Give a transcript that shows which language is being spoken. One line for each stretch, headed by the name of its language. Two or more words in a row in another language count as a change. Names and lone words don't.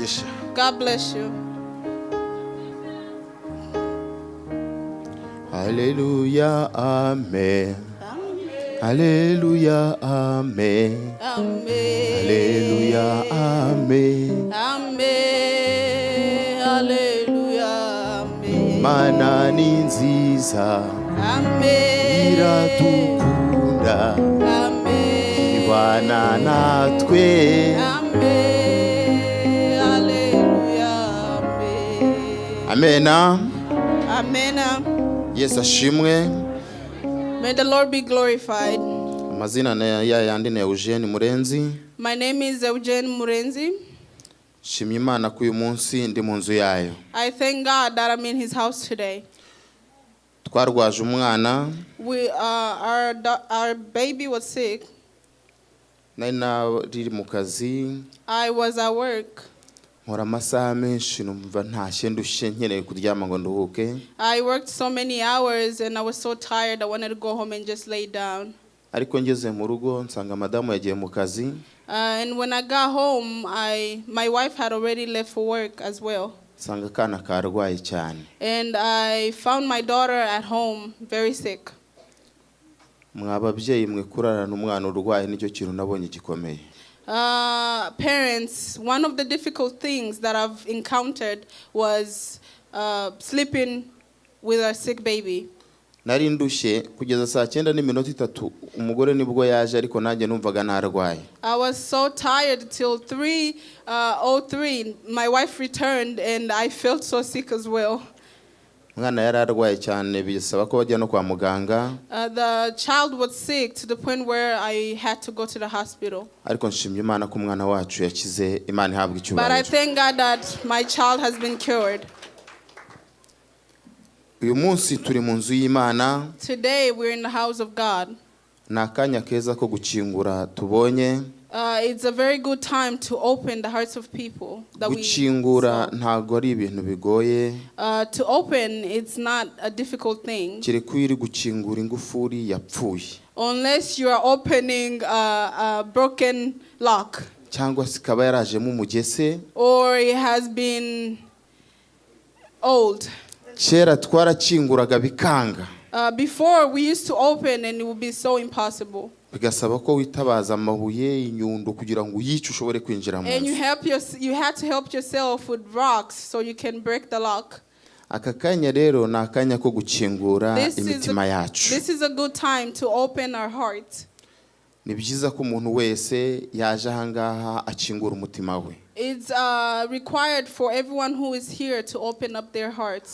English: God bless you. Hallelujah, amen. Hallelujah, amen. Amen. Hallelujah, amen. Amen. Hallelujah. Amen.
Kinyarwanda: Mana ni nziza,
English: Amen.
Kinyarwanda: iradukunda,
English: Amen.
Kinyarwanda: ibana natwe.
English: Amen. Hallelujah. Amen. Amen. Amen.
Kinyarwanda: Yes, ashimwe.
English: May the Lord be glorified.
Kinyarwanda: Amazina yandi ni Eugen Murenzi.
English: My name is Eugen Murenzi.
Kinyarwanda: Shimye Imana ko uyu munsi ndi mu nzu yayo.
English: I thank God that I'm in His house today.
Kinyarwanda: Twarwaje umwana.
English: Our baby was sick.
Kinyarwanda: Nari nari mu kazi.
English: I was at work.
Kinyarwanda: Nkora amasaha menshi numva ntashye ndushye nkeneye kuryama ngo nduhuke.
English: I worked so many hours and I was so tired I wanted to go home and just lay down.
Kinyarwanda: Ariko ngeze mu rugo nsanga madamu yagiye mu kazi.
English: And when I got home, my wife had already left for work as well.
Kinyarwanda: Nsanga kana karwaye cyane.
English: And I found my daughter at home very sick.
Kinyarwanda: Mwababyeyi mwe kurarana umwana urwaye nicyo kintu nabonye gikomeye.
English: Parents, one of the difficult things that I've encountered was sleeping with a sick baby.
Kinyarwanda: Nari ndushye kugeza saa 9:3 umugore nibwo yaje ariko nanjye numvaga narwaye.
English: I was so tired till 3:03. My wife returned and I felt so sick as well.
Kinyarwanda: Mwana yari arwaye cyane bisaba ko bajya no kwa muganga.
English: The child was sick to the point where I had to go to the hospital.
Kinyarwanda: Ariko nshimye Imana ko umwana wacu yakize, Imana ihabwe icyubahiro.
English: But I thank God that my child has been cured.
Kinyarwanda: Uyu munsi turi mu nzu y'Imana.
English: Today we're in the house of God.
Kinyarwanda: Nakanya keza ko gukingura tubonye.
English: It's a very good time to open the hearts of people that we
Kinyarwanda: gukingura ntago ari ibintu bigoye.
English: To open, it's not a difficult thing.
Kinyarwanda: Kire kwiri gukingura ingufuri yapfuye.
English: Unless you are opening a broken lock.
Kinyarwanda: Cyangwa sikaba yarajemo umugese.
English: Or it has been old.
Kinyarwanda: Kera twarakinguraga bikanga.
English: Before we used to open and it would be so impossible.
Kinyarwanda: Bigasaba ko witabaza amabuye inyundo kugira ngo yice ushobore kwinjira mu nzu.
English: And you had to help yourself with rocks so you can break the lock.
Kinyarwanda: Aka kanya rero ni akanya ko gukingura imitima yacu.
English: This is a good time to open our hearts.
Kinyarwanda: Ni byiza ko umuntu wese yaje ahangaha akingura umutima we.
English: It's required for everyone who is here to open up their hearts.